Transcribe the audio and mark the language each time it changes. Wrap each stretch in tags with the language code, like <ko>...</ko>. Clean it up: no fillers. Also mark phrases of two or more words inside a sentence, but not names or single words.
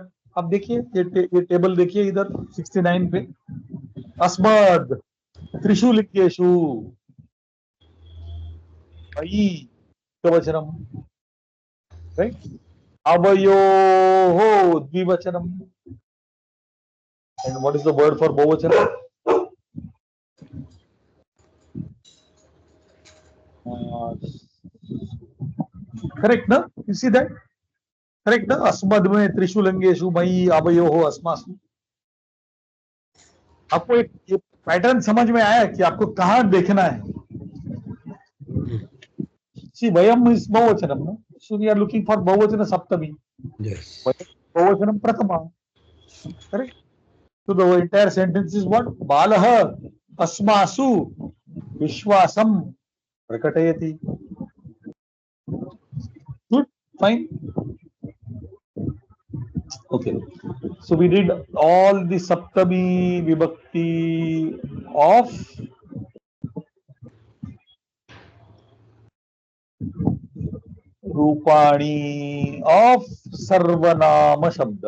<hi>अब देखिए ये टेबल देखिए इधर 69 पे.</hi> <sa>अस्मद त्रिषु लिंगेषु अयि द्विवचनम. राइट? अवयोः द्विवचनम.</sa> <en>And what is the word for बहुवचन? Correct, na? You see that? Correct, na?</en> <sa>अस्मद में त्रिषु लिंगेषु मयि अवयोः अस्मासु.</sa> <hi>आपको एक पैटर्न समझ में आया कि आपको कहाँ देखना है?</hi> <en>See, vayam is bahuvachanam, no? So we are looking for</en> <sa>बहुवचन सप्तमी.</sa> <en>yes</en> <sa>बहुवचनम् प्रथमा. Correct?</sa> <en>So the entire sentence is what?</en> <sa>बालाः अस्मासु विश्वासं प्रकटयति.</sa> <en>Good? Fine? Okay. So we did all the</en> <sa>सप्तमी विभक्ति</sa> <en>of Rupani of</en> <sa>सर्वनाम शब्द.</sa>